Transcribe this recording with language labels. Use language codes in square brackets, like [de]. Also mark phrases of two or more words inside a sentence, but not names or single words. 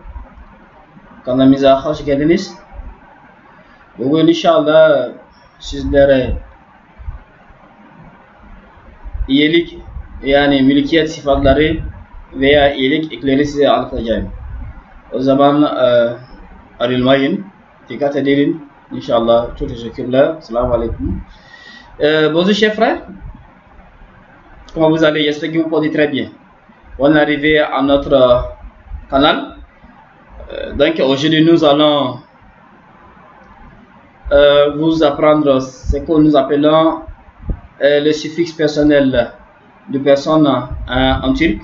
[tr] Kanalımıza hoş geldiniz. Bugün inşallah sizlere iyilik yani mülkiyet sıfatları veya iyilik ekleri size anlatacağım. O zaman ayrılmayın. Dikkat edin. İnşallah. Çok teşekkürler. Selamun Aleyküm. [fr] Bonjour chers frères. Comment vous allez? J'espère que vous portez très bien. On est arrivé à notre canal. Donc aujourd'hui nous allons vous apprendre ce que nous appelons le suffixe personnel de personne en turc.